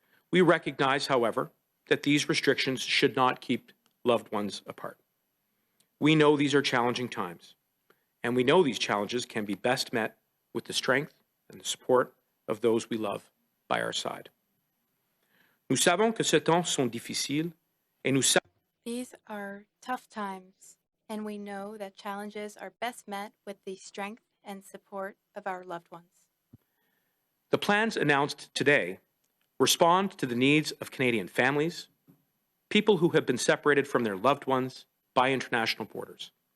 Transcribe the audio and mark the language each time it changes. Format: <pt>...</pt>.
<en>We recognize, however, that these restrictions should not keep loved ones apart. We know these are challenging times, and we know these challenges can be best met with the strength and the support of those we love by our side.</en> <fr>Nous savons que ces temps sont difficiles, et nous savons</fr> <en>These are tough times, and we know that challenges are best met with the strength and support of our loved ones. the plans announced today respond to the needs of Canadian families, people who have been separated from their loved ones by international borders.</en>